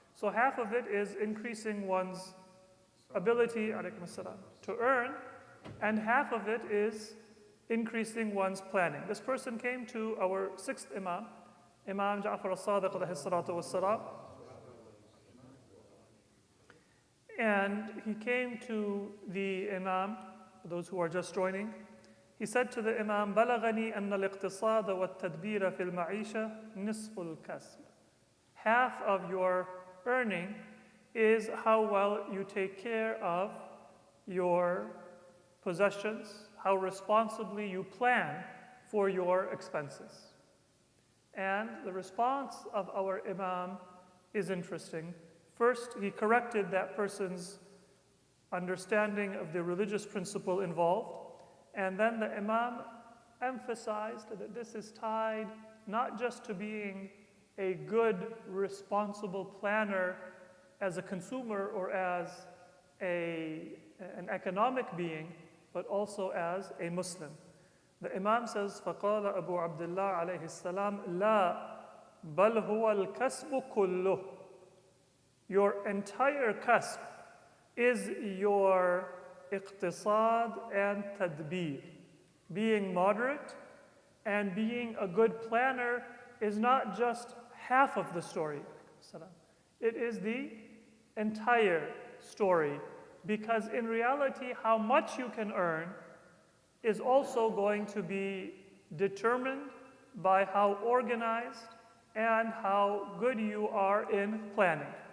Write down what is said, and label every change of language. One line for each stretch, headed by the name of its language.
English: So half of it is increasing one's ability,
Arabic: alaykum assalam,
English: to earn, and half of it is increasing one's planning. This person came to our sixth Imam, Imam Ja'far al-Sadiq
Arabic: alayhi salatu wassalam,
English: and he came to the Imam, for those who are just joining.
Arabic: He said to the Imam, بلغني أن الاقتصاد والتدبير في المعيشة نصف الكسب.
English: Half of your earning is how well you take care of your possessions, how responsibly you plan for your expenses. And the response of our Imam is interesting. First, he corrected that person's understanding of the religious principle involved, and then the Imam emphasized that this is tied not just to being a good, responsible planner as a consumer or as an economic being, but also as a Muslim.
Arabic: The Imam says, فَقَالَ أَبُو عَبْدِ اللَّهِ عَلَيْهِ السَّلَامِ لَا بَلْ هُوَ الْكَسْبُ كُلُّهُ.
English: Your entire kasb is your iqtisad and tadbir. Being moderate and being a good planner is not just half of the story. It is the entire story, because in reality, how much you can earn is also going to be determined by how organized and how good you are in planning.